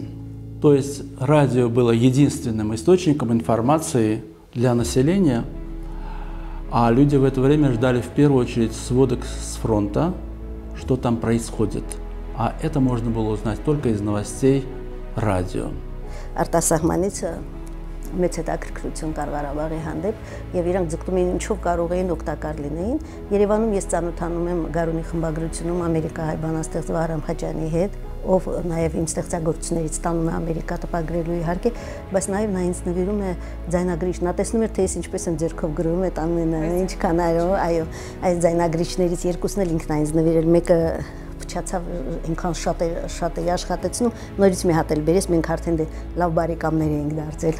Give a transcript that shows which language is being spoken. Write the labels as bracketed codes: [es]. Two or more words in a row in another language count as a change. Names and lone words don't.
[ru] То есть радио было единственным источником информации для населения, а люди в это время ждали в первую очередь сводок с фронта, что там происходит. А это можно было узнать только из новостей радио. [hy] մեծ հետաքրքրություն կար Ղարաբաղի հանդեպ եւ իրանք ձգտում էին ինչով կարող էին օգտակար լինեին։ Երևանում ես ծանոթանում եմ Գարունի խմբագրությունում ամերիկահայ բանաստեղծ Վահրամ Խաչյանի հետ, ով նաեւ իմ ստեղծագործություններից տանում է Ամերիկա տպագրելու իհարկե, բայց նաեւ նա ինձ նվիրում է ձայնագրիչ։ Նա տեսնում էր, թե ես ինչպես եմ ձեռքով գրում այդ ամենը, ինչքան այո, այս ձայնագրիչներից երկուսն էլ ինքն է ինձ նվիրել, մեկը փչացավ ինքան շատ է աշխատեցնում, նորից մի հատ էլ բերես, մենք արդեն լավ բարեկամներ էինք դարձել։